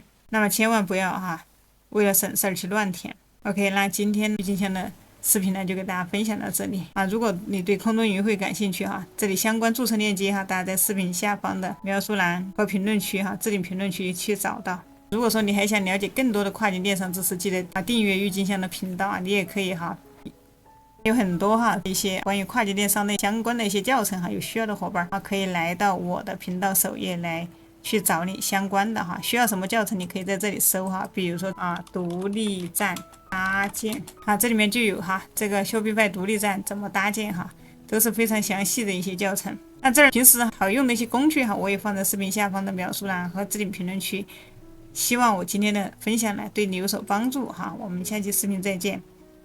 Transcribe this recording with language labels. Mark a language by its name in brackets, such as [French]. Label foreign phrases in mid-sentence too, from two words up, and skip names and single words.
[Chinese] 那麼千萬不要為了省事兒去亂填。OK， 那今天的視頻呢就給大家分享到這裡如果你對空中雲匯感興趣這裡相關註冊鏈接大家在視頻下方的描述欄和評論區置頂評論區去找到。如果說你還想了解更多的跨境電商知識，记得訂閱郁金香的頻道啊，你也可以有很多一些關於跨境電商的相關的一些教程有需要的夥伴可以來到我的頻道首頁来去找你相關的需要什麼教程，你可以在这裡搜比如说獨立站搭建這裡面就有這個 Shopify 獨立站怎麼搭建都是非常詳細的一些教程。那这儿平时好用的一些工具我也放在视頻下方的描述欄和置頂評論區。希望我今天的分享呢对你有所幫助我們下期視頻再見。